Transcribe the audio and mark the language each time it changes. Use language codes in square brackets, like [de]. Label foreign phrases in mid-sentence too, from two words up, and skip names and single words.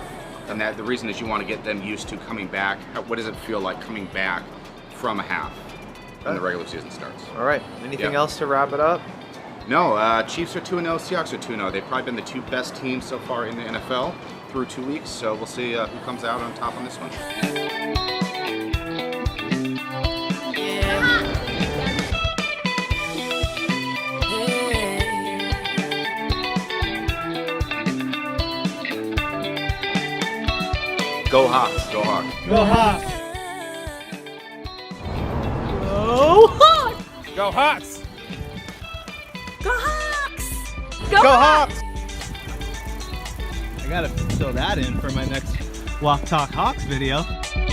[en] And that the reason is you want to get them used to coming back. What does it feel like coming back from a half when the regular season starts? All right. Anything else to wrap it up? No. Chiefs are 2-0. Seahawks are 2-0. They've probably been the two best teams so far in the NFL through 2 weeks. So we'll see who comes out on top on this one. Go Hawks. Go Hawks. Go Hawks. Go Hawks. Go Hawks. Go Hawks. I gotta fill that in for my next Walk Talk Hawks video.